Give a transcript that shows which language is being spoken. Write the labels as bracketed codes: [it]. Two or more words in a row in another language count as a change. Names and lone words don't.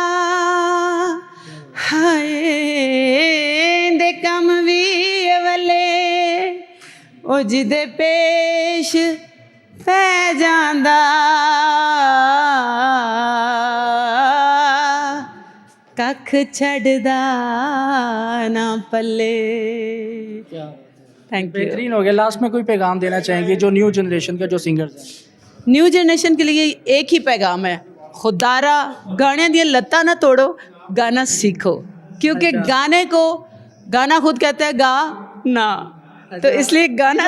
[pa] ਹਾਏ ਦੇ ਕੰਮ ਭੀ ਅਵਲੇ ਓ ਜਿਦੇ ਪੇਸ਼ ਪੈ ਜਾਂਦਾ ਕੱਖ ਛੱਡਦਾ ਨਾ ਪੱਲੇ। [en] Thank you. [ur] بہترین ہو گیا. لاسٹ میں کوئی پیغام دینا چاہیں گے جو [en] new generation [ur] کے جو سنگرز ہیں? [en] new generation [ur] کے لیے ایک ہی پیغام ہے، خدارا [pa] ਗਾਣੇ ਦੀਆਂ ਲੱਤਾਂ ਨਾ ਤੋੜੋ, [ur] گانا سیکھو، کیونکہ گانا خود کہتا ہے گا نا، تو اس لیے گانا